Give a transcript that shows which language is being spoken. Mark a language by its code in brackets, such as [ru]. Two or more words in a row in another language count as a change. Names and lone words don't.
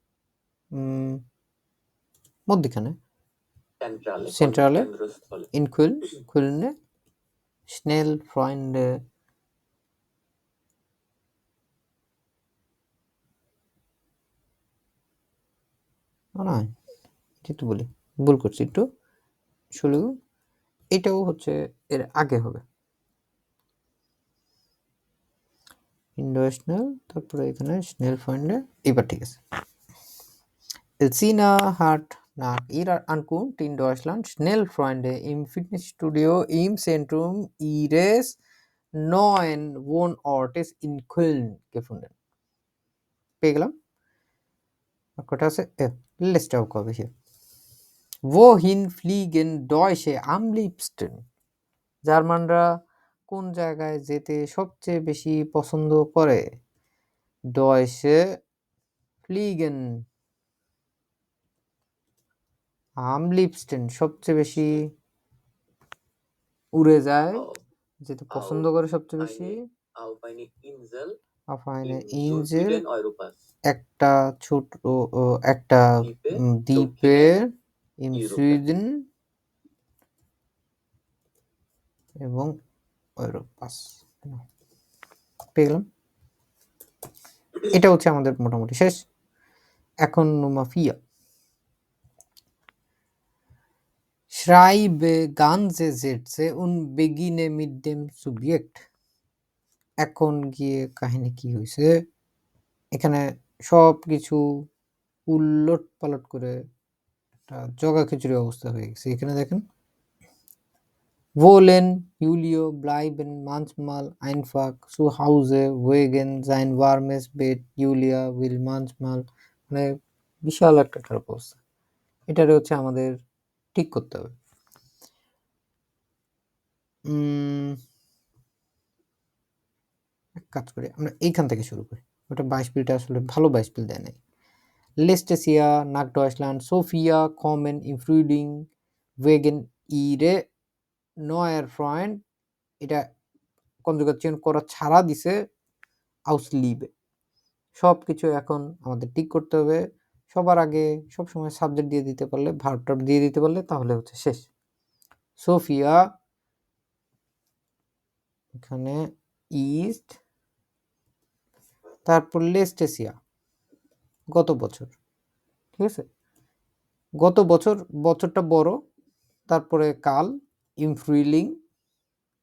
[bn] মধ্যখানে সেন্ট্রালে [de] in Köln schnell Freunde [bn] না একটু বলি ভুল করছি একটু শুরু, এটাও হচ্ছে এর আগে হবে ইন্ডোস্নেল, তারপরে এখানে [de] schnell Freunde, [bn] এবার ঠিক আছে। [de] Elsina hat nach ihrer Ankunft in Deutschland schnell Freunde im Fitnessstudio im Zentrum ihres neuen Wohnortes in Köln gefunden. [bn] পেয়ে গেলাম। কটা আছে? লিস্টটাও কবে hier. [de] Wohin fliegen Deutsche am liebsten? [bn] জার্মানরা কোন জায়গায় যেতে সবচেয়ে বেশি পছন্দ করে? [de] Deutsche fliegen am liebsten [bn] সবচেয়ে বেশি উড়ে যায়, যেটা পছন্দ করে সবচেয়ে বেশি [de] auf eine Insel, [bn] একটা ছোট একটা দ্বীপে [de] in Süden [bn] এবং ইউরোপাস পেয়ে গেলাম। এটা হচ্ছে আমাদের মোটামুটি শেষ। [de] এখন Nummer 4 Schreibe ganze Sätze und beginne mit dem Subjekt. [bn] এখন গিয়ে কাহিনী কি হয়েছে, এখানে সব কিছু উলট পালট করে একটা জগা খিচুড়ি অবস্থা হয়ে গেছে। এখানে দেখেন [de] wollen Julio bleiben manchmal einfach zu Hause wegen sein warmes Bett, Julia will manchmal, [bn] মানে বিশাল একটা খারাপ অবস্থা। এটারে হচ্ছে আমাদের ঠিক করতে হবে। এক কাজ করি আমরা এইখান থেকে শুরু করি, ওটা 22 বিলটা আসলে ভালো 22 বিল দেয় নাই। [de] Letztes Jahr nach Deutschland Sophia kommen im Frühling wegen ihre neuer Freund, [bn] এটা কনজুগেশন করা ছাড়া দিছে [de] aus Liebe। [bn] সব কিছু এখন আমাদের ঠিক করতে হবে। সবার আগে সবসময় সাবজেক্ট দিয়ে দিতে পারলে, ভার্বটা দিয়ে দিতে পারলে তাহলে হচ্ছে শেষ। সোফিয়া এখানে ইস্ট, তারপর লেস্টেসিয়া গত বছর, ঠিক আছে, গত বছর, বছরটা বড়, তারপরে কাল [de] im Frühling